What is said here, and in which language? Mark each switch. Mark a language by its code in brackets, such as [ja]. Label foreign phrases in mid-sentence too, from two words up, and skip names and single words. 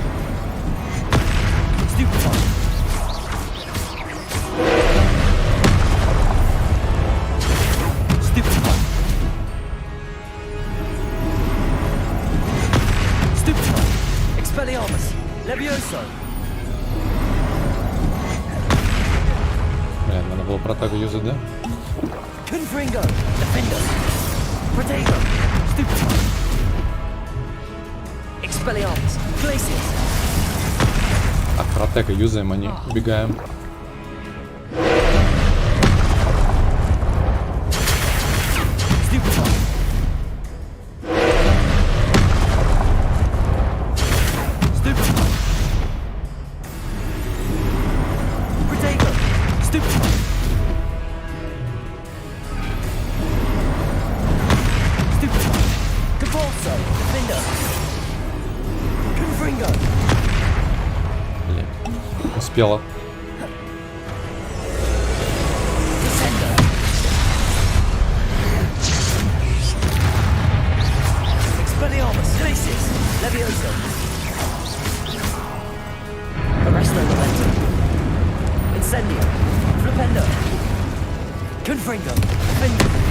[la] Stupefy. Stupefy. Stupefy. Expelliarmus. Levioso. [ru] Блин, надо было протагу юзать, да? [la] Confringo. Defender. Protego. Stupefy. Expelliarmus. Glacius. [ru] Так, протега юзаем, а не убегаем. [la] Stupefy. Stupefy. Protego. Stupefy. Stupefy. Compulso. Defender. Confringo. [ru] Блин, успела. [la] Descender. Expelliarmus. Glacius. Levioso. Arresto Momentum. Incendio. Flipendo. Confringo. Defender.